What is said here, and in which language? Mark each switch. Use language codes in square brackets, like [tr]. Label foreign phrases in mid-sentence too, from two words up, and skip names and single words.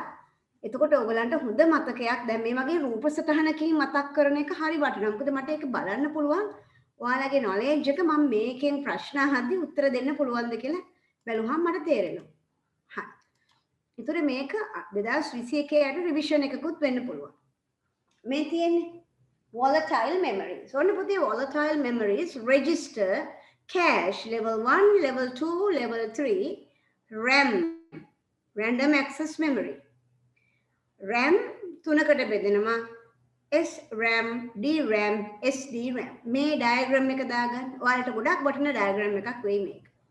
[si] එතකොට ඔයගලන්ට හොඳ මතකයක් දැන් මේ වගේ රූප සටහනකින් මතක් කරන එක හරි වටිනවා. මොකද මට ඒක බලන්න පුළුවන්. ඔයාලගේ knowledge එක මම මේකෙන් ප්‍රශ්න අහද්දී උත්තර දෙන්න පුළුවන්ද කියලා බැලුවහම මට තේරෙනවා. හරි. ඒතර මේක 2021 යට රිවිෂන් එකකුත් වෙන්න පුළුවන්. මේ තියෙන්නේ [en] volatile memories. [si] ඔන්න පුතේ [en] volatile memories register cache level 1, level 2, level 3, RAM random access memory. [si] RAM තුනකට බෙදෙනවා. SRAM, DRAM, SDRAM. මේ diagram එක දාගන්න. ඔයාලට ගොඩක් වටින diagram එකක් වෙයි මේක.